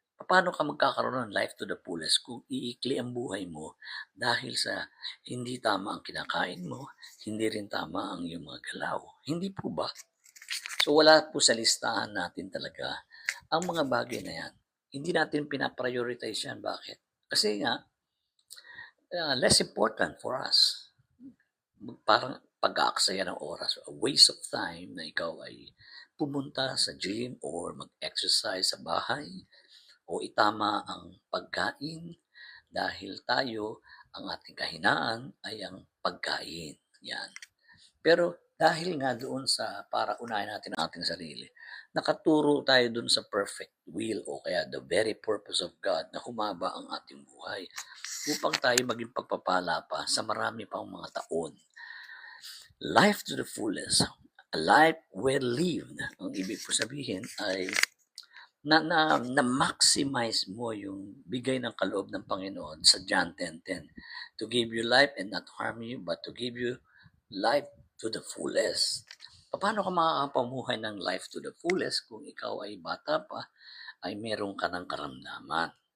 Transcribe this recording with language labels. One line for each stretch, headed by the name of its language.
Filipino: Paano ka magkakaroon ng life to the fullest kung iikli ang buhay mo dahil sa hindi tama ang kinakain mo, hindi rin tama ang iyong mga galaw? Hindi po ba? So wala po sa listahan natin talaga ang mga bagay na yan. Hindi natin pinaprioritize yan. Bakit? Kasi nga, less important for us. Parang pag-aaksaya ng oras, a waste of time na ikaw ay pumunta sa gym or mag-exercise sa bahay o itama ang pagkain dahil tayo, ang ating kahinaan ay ang pagkain. Yan. Pero dahil nga doon sa para unahin natin ang ating sarili, nakaturo tayo doon sa perfect will o kaya the very purpose of God na humaba ang ating buhay upang tayo maging pagpapala pa sa marami pang mga taon.
English: Life to the fullest, a life well lived.
Filipino: Ang ibig po sabihin ay na-maximize mo yung bigay ng kaloob ng Panginoon sa John 10:10.
English: To give you life and not harm you, but to give you life to the fullest.
Filipino: Paano ka makakapamuhay ng life to the fullest kung ikaw ay bata pa, ay meron ka ng karamdaman?